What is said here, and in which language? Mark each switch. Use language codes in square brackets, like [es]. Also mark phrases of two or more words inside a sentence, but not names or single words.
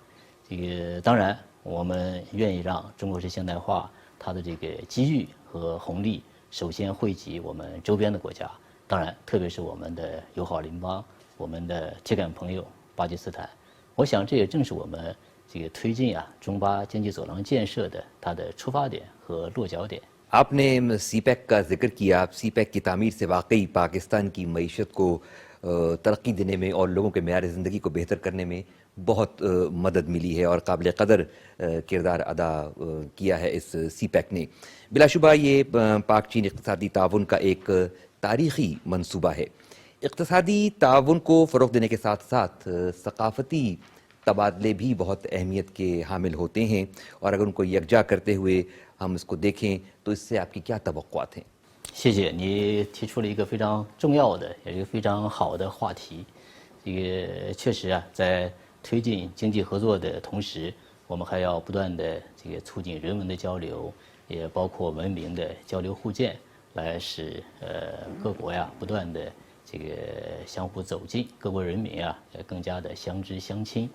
[zh] 这个当然我们愿意让中国式现代化它的这个机遇和红利首先惠及我们周边的国家，当然特别是我们的友好邻邦，我们的铁杆朋友巴基斯坦。我想这也正是我们这个推进啊中巴经济走廊建设的它的出发点和落脚点。 [ur] آپ نے سی پیک کا ذکر کیا۔ سی پیک کی تعمیر سے واقعی پاکستان کی معیشت کو ترقی دینے میں اور لوگوں کے معیار زندگی کو بہتر کرنے میں بہت مدد ملی ہے اور قابل قدر کردار ادا کیا ہے اس سی پیک نے. بلاشبہ یہ پاک چین اقتصادی تعاون کا ایک تاریخی منصوبہ ہے. اقتصادی تعاون کو فروغ دینے کے ساتھ ساتھ ثقافتی تبادلے بھی بہت اہمیت کے حامل ہوتے ہیں اور اگر ان کو یکجا کرتے ہوئے ہم اس کو دیکھیں تو اس سے آپ کی کیا توقعات ہیں? [zh] 谢谢你提出了一个非常重要的，也是一个非常好的话题。这个确实啊，在推进经济合作的同时，我们还要不断的这个促进人文的交流，也包括文明的交流互鉴，来使各国呀不断的这个相互走近，各国人民啊更加的相知相亲。